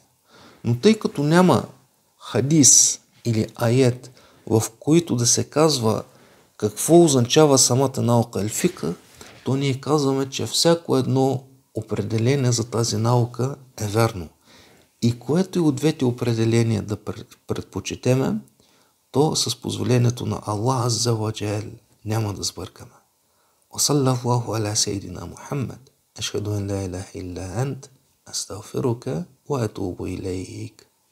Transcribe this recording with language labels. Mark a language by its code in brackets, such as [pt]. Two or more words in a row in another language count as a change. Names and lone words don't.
[bg] Но тъй като няма хадис или аят, в които да се казва какво означава самата наука ал-фиqh, то ние казваме, че всяко едно определение за тази наука е верно. И което и от двете определения да предпочетеме, то с позволението на Аллах [ar] عز وجل [bg] няма да сбъркаме. [ar] وصلى الله على سيدنا محمد أشهد أن لا إله إلا أنت أستغفرك وأتوب إليك